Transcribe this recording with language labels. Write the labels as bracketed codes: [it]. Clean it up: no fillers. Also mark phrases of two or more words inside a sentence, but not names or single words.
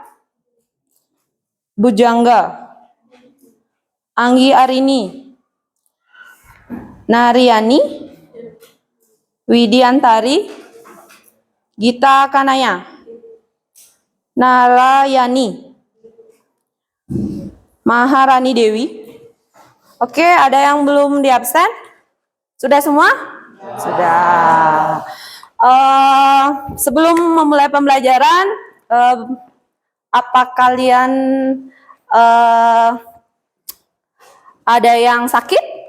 [id] Bujangga, Anggi Arini, Nariani, Widiantari, Gita Kanaya, Narayani, Maharani Dewi. Oke, ada yang belum diabsen? Sudah semua? Sudah. Sebelum memulai pembelajaran, apa kalian ada yang sakit?